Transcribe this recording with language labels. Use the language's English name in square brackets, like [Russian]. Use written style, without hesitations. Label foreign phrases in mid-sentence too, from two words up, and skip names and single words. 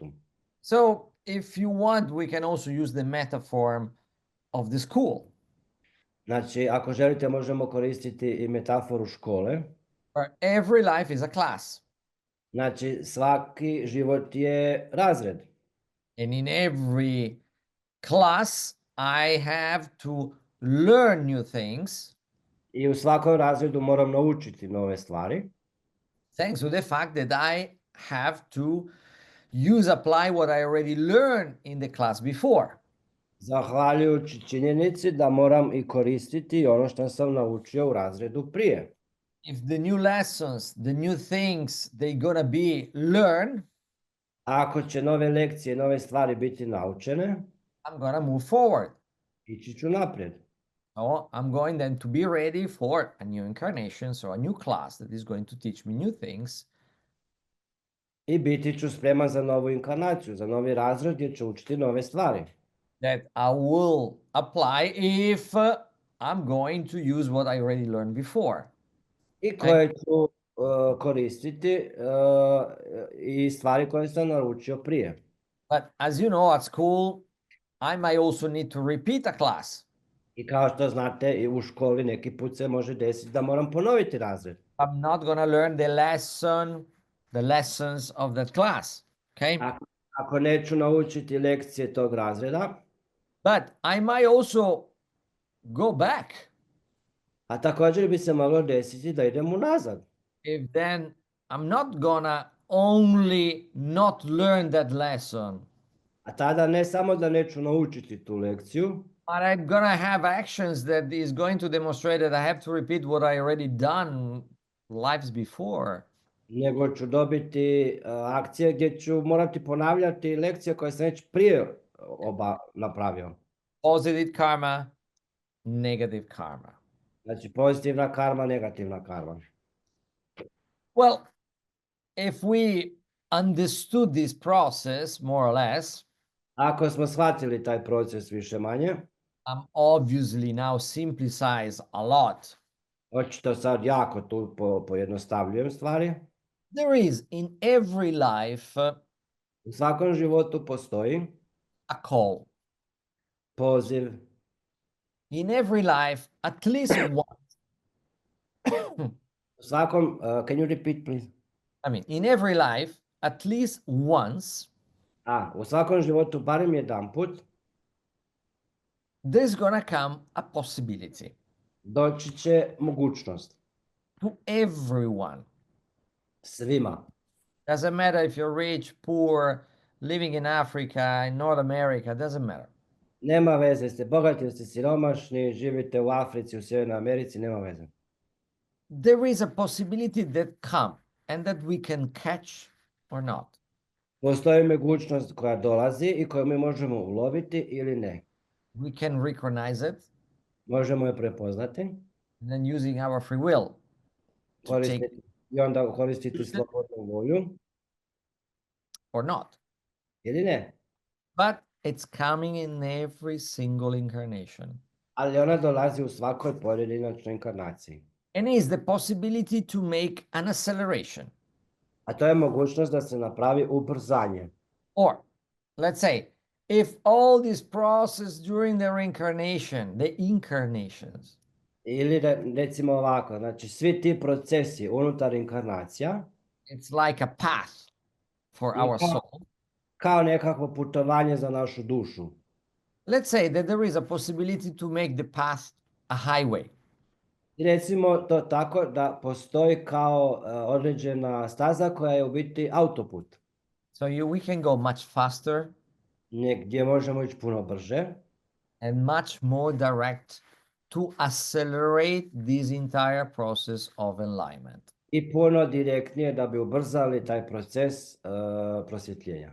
[English] So if you want, we can also use the metaphor of the school. [Croatian] Znači, ako želite, možemo koristiti i metaforu škole. [English] Every life is a class. [Croatian] Znači, svaki život je razred. [English] And in every class, I have to learn new things. [Croatian] I u svakom razredu moram naučiti nove stvari. [English] Thanks to the fact that I have to apply what I already learned in the class before. [Croatian] Zahvaljujući činjenici da moram i koristiti ono što sam naučio u razredu prije. [English] If the new lessons, the new things, they're gonna be learned, [Croatian] ako će nove lekcije, nove stvari biti naučene, [English] I'm gonna move forward. [Croatian] Ići ću naprijed. [English] So I'm going then to be ready for a new incarnation, so a new class that is going to teach me new things. [Croatian] I biti ću spreman za novu inkarnaciju, za novi razred gdje ću učiti nove stvari. [English] That I will apply if I'm going to use what I already learned before. [Croatian] I koje ću koristiti i stvari koje sam naučio prije. [English] But as you know, at school, I might also need to repeat a class. [Croatian] I kao što znate, i u školi neki put se može desiti da moram ponoviti razred. [English] I'm not going to learn the lessons of that class. Okay? [Croatian] Ako neću naučiti lekcije tog razreda. [English] But I might also go back. [Croatian] A također bi se moglo desiti da idem unazad. [English] If then I'm not gonna only not learn that lesson. [Croatian] A tada ne samo da neću naučiti tu lekciju, [English] but I'm gonna have actions that is going to demonstrate that I have to repeat what I already done lives before. [Croatian] Nego ću dobiti akcije gdje ću morati ponavljati lekcije koje sam već prije napravio. [English] Positive karma, negative karma. [Croatian] Znači pozitivna karma, negativna karma. [English] Well, if we understood this process more or less, [Croatian] ako smo shvatili taj proces više manje, [English] I'm obviously now simplicize a lot. [Croatian] Očito sad jako tu pojednostavljujem stvari. [English] There is in every life [Croatian] u svakom životu postoji [English] a call. [Croatian] Poziv. [English] In every life, at least once. [Croatian] U svakom, [English] can you repeat please? I mean, in every life, at least once. [Croatian] U svakom životu barem jedanput. [English] There's gonna come a possibility. [Croatian] Doći će mogućnost. [English] To everyone. [Croatian] Svima. [English] Doesn't matter if you're rich, poor, living in Africa, in North America, doesn't matter. [Croatian] Nema veze, jeste bogati, jeste siromašni, živite u Africi, u Sjevernoj Americi, nema veze. [English] There is a possibility that come and that we can catch or not. [Croatian] Postoji mogućnost koja dolazi i koju mi možemo uloviti ili ne. [English] We can recognize it. [Croatian] Možemo je prepoznati. [English] And then using our free will. [Croatian] I onda koristiti slobodnu volju. [English] Or not. [Croatian] Ili ne. [English] But it's coming in every single incarnation. [Croatian] ali ona dolazi u svakoj pojedinačnoj inkarnaciji. [English] And is the possibility to make an acceleration. [Croatian] A to je mogućnost da se napravi ubrzanje. [English] Or, let's say, if all this process during the reincarnation, the incarnations, [Croatian] Ili recimo ovako, znači svi ti procesi unutar inkarnacija, [English] it's like a path for [Croatian] I [English] our [Croatian] kao- [English] soul. [Croatian] kao nekakvo putovanje za našu dušu. [English] Let's say that there is a possibility to make the path a highway. [Croatian] I recimo to tako da postoji kao određena staza koja je u biti autoput. [English] So we can go much faster [Croatian] Gdje možemo ići puno brže [English] and much more direct to accelerate this entire process of enlightenment. [Croatian] i puno direktnije da bi ubrzali taj proces prosvjetljenja.